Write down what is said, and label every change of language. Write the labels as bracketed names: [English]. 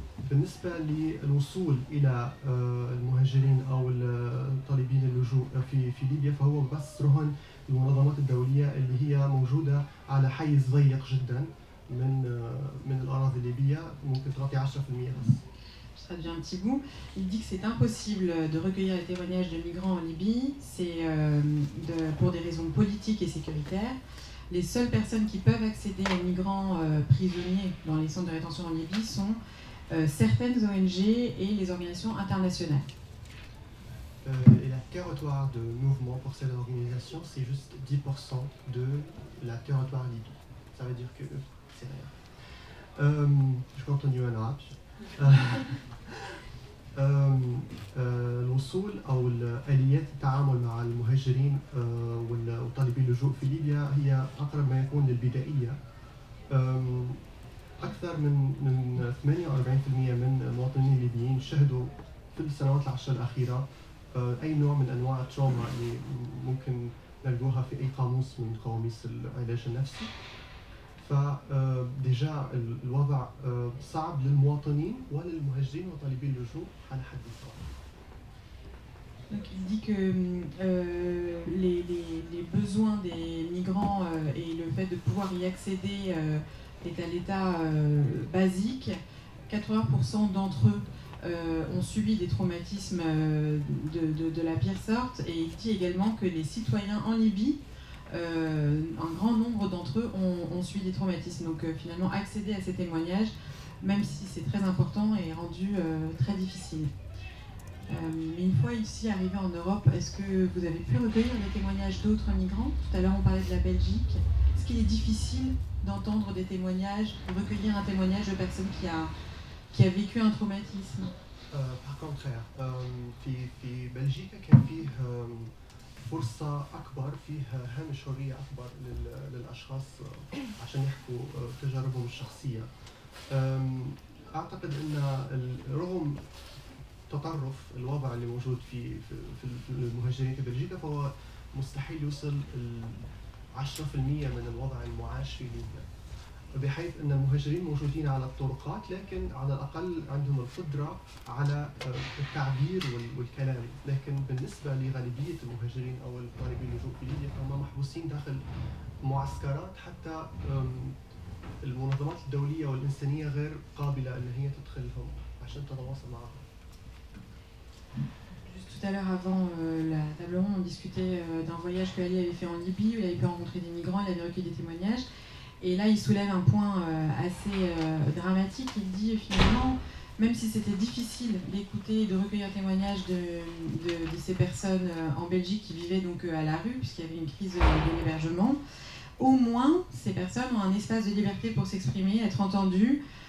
[Arabic] بالنسبة للوصول إلى المهاجرين أو طالبين اللجوء في ليبيا فهو بس رهن المنظمات الدولية اللي هي موجودة على حيز ضيق جدا من الأراضي الليبية ممكن تغطي 10% بس. [French] Je traduis un petit bout. Il dit que c'est impossible de recueillir les témoignages de migrants en Libye, c'est pour des raisons politiques et sécuritaires. Les seules personnes qui peuvent accéder aux migrants prisonniers dans les centres de rétention en Libye sont certaines ONG et les organisations internationales. Et la territoire de mouvement pour cette organisation, c'est juste 10% de la territoire Libye. Ça veut dire que c'est rien. Je continue en arabe. [Arabic] الوصول أو آليات التعامل مع المهاجرين وطالبي اللجوء في ليبيا هي أقرب ما يكون للبدائية. أكثر من 48% من المواطنين الليبيين شهدوا في السنوات العشر الأخيرة أي نوع من أنواع التروما اللي ممكن نلقوها في أي قاموس من قواميس العلاج النفسي. فديجا الوضع صعب للمواطنين وللمهاجرين وطالبي اللجوء على حد سواء. [French] Donc il dit que les besoins des migrants et le fait de pouvoir y accéder est à l'état basique. 80% d'entre eux ont subi des traumatismes de la pire sorte, et il dit également que les citoyens en Libye, un grand nombre d'entre eux ont subi des traumatismes. Donc finalement accéder à ces témoignages, même si c'est très important, est rendu très difficile. Mais une fois ici arrivé en Europe, est-ce que vous avez pu recueillir les témoignages d'autres migrants? Tout à l'heure on parlait de la Belgique. Est-ce qu'il est difficile d'entendre des témoignages, de recueillir un témoignage de personne qui a vécu un traumatisme? Par contraire, [Arabic] في بلجيكا كان فيه فرصة أكبر، فيه هامش حرية أكبر للأشخاص عشان يحكوا تجاربهم الشخصية. أعتقد أن رغم تطرف الوضع اللي موجود في المهاجرين في بلجيكا فهو مستحيل يوصل 10% من الوضع المعاش في ليبيا، بحيث أن المهاجرين موجودين على الطرقات لكن على الأقل عندهم القدرة على التعبير والكلام. لكن بالنسبة لغالبية المهاجرين أو الطالبين اللجوء في ليبيا فهم محبوسين داخل معسكرات، حتى المنظمات الدولية والإنسانية غير قابلة أن هي تدخلهم عشان تتواصل معهم. [French] Tout à l'heure, avant la table ronde, on discutait d'un voyage que Ali avait fait en Libye, où il avait pu rencontrer des migrants, il avait recueilli des témoignages. Et là, il soulève un point assez dramatique. Il dit finalement, même si c'était difficile d'écouter et de recueillir un témoignage de ces personnes en Belgique qui vivaient donc à la rue, puisqu'il y avait une crise de l'hébergement, au moins ces personnes ont un espace de liberté pour s'exprimer, être entendues.